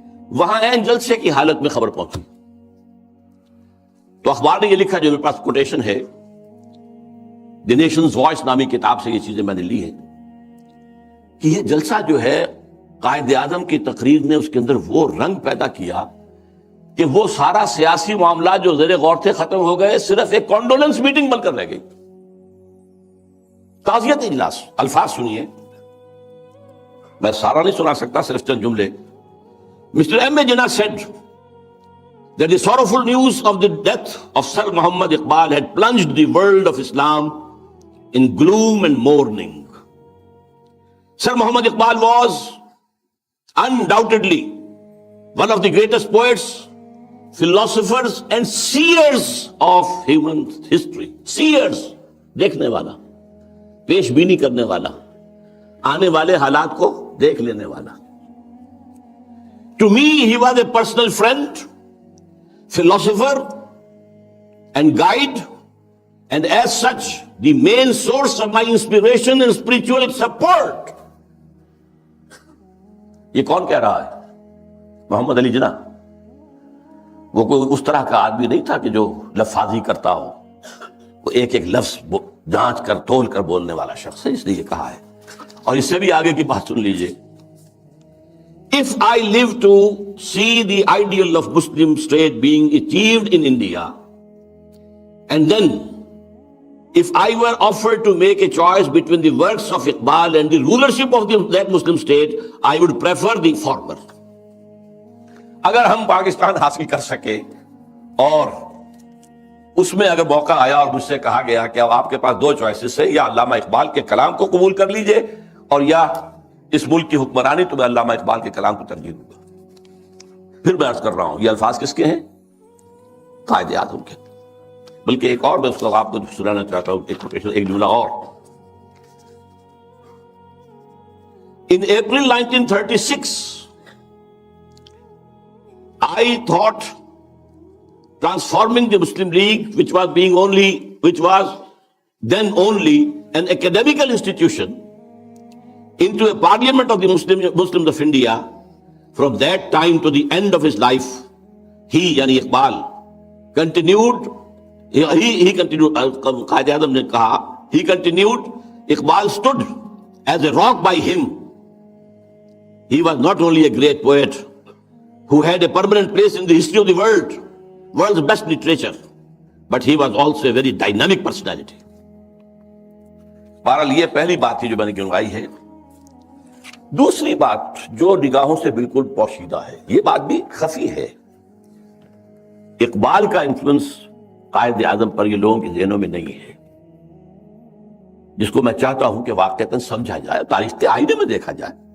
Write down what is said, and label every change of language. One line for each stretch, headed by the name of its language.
Urdu: وہاں عین جلسے کی حالت میں خبر پہنچی تو اخبار نے یہ لکھا جو میرے پاس کوٹیشن ہے, دی نیشنز وائس نامی کتاب سے یہ چیزیں میں نے لی ہیں, کہ یہ جلسہ جو ہے قائد اعظم کی تقریر نے اس کے اندر وہ رنگ پیدا کیا کہ وہ سارا سیاسی معاملات جو زیر غور تھے ختم ہو گئے, صرف ایک کانڈولنس میٹنگ بن کر رہ گئی. تعزیت اجلاس. الفاظ سنیے, میں سارا نہیں سنا سکتا, صرف چند جملے.
English: Mr. M. A. Jinnah said that the sorrowful news of the death of Sir Muhammad Iqbal had plunged the world of Islam in gloom and mourning. Sir Muhammad Iqbal was undoubtedly one of the greatest poets, philosophers and seers of human history.
Urdu: Seers, دیکھنے والا, پیش بینی کرنے والا, آنے والے حالات کو دیکھ لینے والا.
English: To me, he was a personal friend, philosopher and guide, and as such, the main source of my inspiration and spiritual support.
Urdu: یہ کون کہہ رہا ہے؟ محمد علی جناح. وہ کوئی اس طرح کا آدمی نہیں تھا کہ جو لفاظی کرتا ہو, وہ ایک ایک لفظ جانچ کر تول کر بولنے والا شخص ہے, اس لیے یہ کہا ہے. اور اس سے بھی آگے کی بات سن لیجئے.
English: If I live to see the ideal of Muslim state being achieved in India, and then if I were offered to make a choice between the works of Iqbal and the rulership of that Muslim state, I would prefer the former.
Urdu: اگر ہم پاکستان حاصل کر سکے اور اس میں اگر موقع آیا اور مجھ سے کہا گیا کہ اب آپ کے پاس دو چوائسز ہے, یا علامہ اقبال کے کلام کو قبول کر لیجئے اور یا اس ملک کی حکمرانی, تو میں علامہ اقبال کے کلام کو ترجیح دوں گا. پھر میں عرض کر رہا ہوں یہ الفاظ کس کے ہیں؟ قائد اعظم کے. بلکہ ایک اور میں اس کو آپ کو سنانا چاہتا ہوں, ایک جملہ اور.
English: In April 1936 I thought transforming the Muslim League, which was then only an academical institution, into a parliament of the Muslims of India. From that time to the end of his life, he, yani Iqbal, continued,
Urdu: Qaid A'zam ne kaha,
English: he continued, Iqbal stood as a rock by him. He was not only a great poet who had a permanent place in the history of the world's best literature, but he was also a very dynamic personality.
Urdu: بہرحال یہ پہلی بات تھی جو میں نے گنوائی ہے. دوسری بات جو نگاہوں سے بالکل پوشیدہ ہے, یہ بات بھی خفی ہے. اقبال کا انفلوئنس قائد اعظم پر یہ لوگوں کے ذہنوں میں نہیں ہے, جس کو میں چاہتا ہوں کہ واقعتاً سمجھا جائے, تاریخ کے آئینے میں دیکھا جائے.